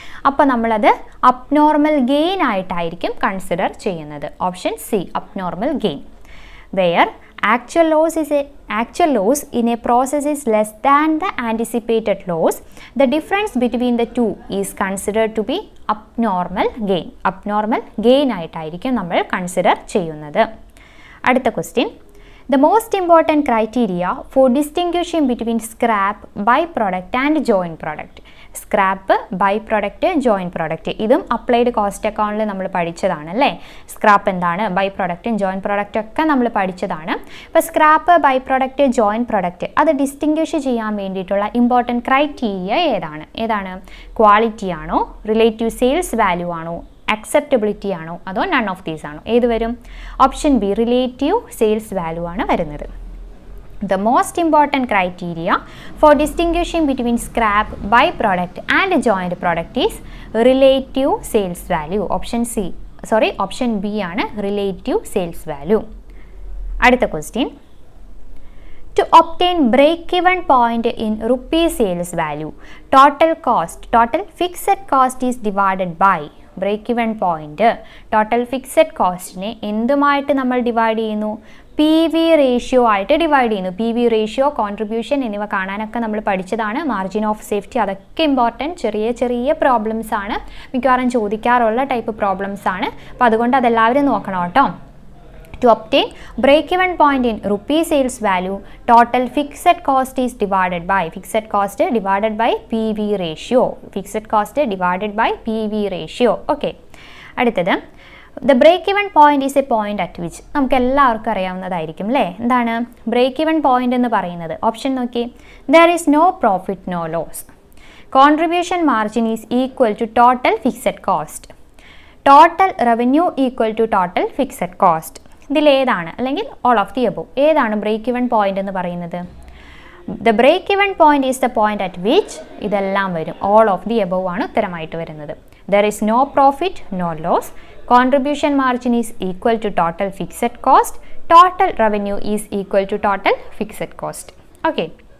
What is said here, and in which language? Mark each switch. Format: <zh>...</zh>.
<ml>അപ്പോൾ നമ്മളത് abnormal gain ആയിട്ടായിരിക്കും കൺസിഡർ ചെയ്യുന്നത്. Option C, abnormal gain.</ml> <en>Where actual loss in a process is less than the anticipated loss, the difference between the two is considered to be abnormal gain.</en> <ml>Abnormal gain ആയിട്ടായിരിക്കും നമ്മൾ consider ചെയ്യുന്നത്. അടുത്ത question,</ml> <en>the most important criteria for distinguishing between scrap, byproduct and joint product.</en> <ml>Scrap, by product, joint product, ഇതും applied cost അക്കൗണ്ടിൽ നമ്മൾ പഠിച്ചതാണ് അല്ലേ. Scrap എന്താണ്, ബൈ പ്രൊഡക്റ്റും ജോയിൻറ്റ് പ്രൊഡക്റ്റും ഒക്കെ നമ്മൾ പഠിച്ചതാണ്. അപ്പോൾ scrap, by product, joint product അത് ഡിസ്റ്റിങ്വിഷ് ചെയ്യാൻ വേണ്ടിയിട്ടുള്ള ഇമ്പോർട്ടൻറ്റ് ക്രൈറ്റീരിയ ഏതാണ്? ക്വാളിറ്റി ആണോ, റിലേറ്റീവ് സെയിൽസ് വാല്യൂ ആണോ, അക്സെപ്റ്റബിലിറ്റി ആണോ, അതോ നൺ ഓഫ് ദീസ് ആണോ? ഏത് വരും? Option B, relative sales value ആണ് വരുന്നത്.</ml> <en>The most important criteria for distinguishing between scrap, byproduct and joint product is relative sales value. Option B ആണ് relative sales value. അടുത്ത question, to obtain break-even point in rupee sales value, total fixed cost is divided by.</en> <ml>ബ്രേക്ക്-ഇവൻ point, total fixed കോസ്റ്റിനെ എന്തുമായിട്ട് നമ്മൾ divide ചെയ്യുന്നു? P V ratio ആയിട്ട് divide ചെയ്യുന്നു. P V ratio, contribution എന്നിവ കാണാനൊക്കെ നമ്മൾ പഠിച്ചതാണ്. മാർജിൻ ഓഫ് സേഫ്റ്റി അതൊക്കെ ഇമ്പോർട്ടൻറ്റ് ചെറിയ പ്രോബ്ലംസ് ആണ്, മിക്കവാറും ചോദിക്കാറുള്ള ടൈപ്പ് പ്രോബ്ലംസ് ആണ്. അപ്പോൾ അതുകൊണ്ട് അതെല്ലാവരും നോക്കണം കേട്ടോ.</ml> <en>To obtain break-even point in rupee sales value, total fixed cost is divided by PV ratio. Fixed cost divided by PV ratio. Okay. അടുത്തത്, the break-even point is a point at which,</en> <ml>നമുക്ക് എല്ലാവർക്കും അറിയാവുന്നതായിരിക്കും അല്ലേ. എന്താണ് break-even point എന്ന് പറയുന്നത്? Option നോക്കി,</ml> <en>there is no profit, no loss. Contribution margin is equal to total fixed cost. Total revenue equal to total fixed cost.</en> <ml>ഇതിലേതാണ്, അല്ലെങ്കിൽ all of the above, ഏതാണ് ബ്രേക്ക്-ഇവൻ പോയിന്റ് എന്ന് പറയുന്നത്?</ml> <en>the break even point is the point at which</en> <ml>ഇതെല്ലാം വരും.</ml> <en>all of the above</en> <ml>ആണ് ഉത്തരമായിട്ട് വരുന്നത്.</ml> <en>There is no profit, no loss, contribution margin is equal to total fixed cost, total revenue is equal to total fixed cost. Okay.</en>